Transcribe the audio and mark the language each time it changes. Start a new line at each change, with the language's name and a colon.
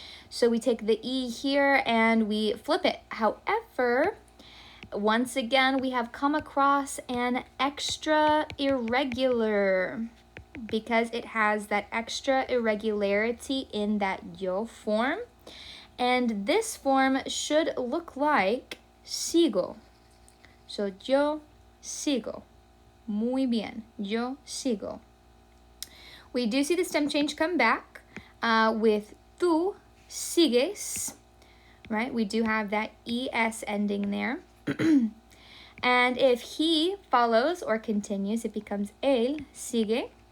English: So we take the E here and we flip it. However, once again, we have come across an extra irregular because it has that extra irregularity in that yo form. And this form should look like sigo.
Spanish: So yo sigo. Muy bien. Yo sigo.
English: We do see the stem change come back with
Spanish: tú sigues,
English: right? We do have that es ending there. And if he follows or continues, it becomes
Spanish: él sigue.